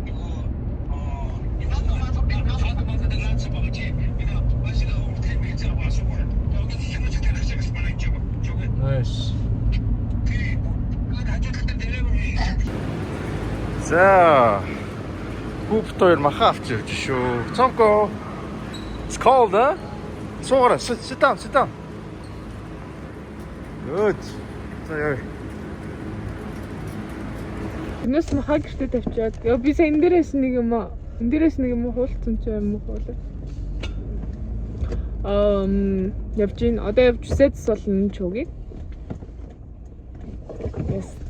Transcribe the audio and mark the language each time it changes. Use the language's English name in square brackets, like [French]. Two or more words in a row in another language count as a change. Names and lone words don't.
[English] Nice. [Mongolian] За. Хүүхдээр маха авч ирж шүү. Цонко. [English] It's cold, huh? Суура, sit down. Good. [Mongolian] За яа. Энэс маха гэртээ тавьчаад. Яа би сая энэ дээрээс нэг юм хуулцсан ч юм уу хуулаа. Явж ийн. Одоо явж үсэдс болно ч үгүй. [English] Yes.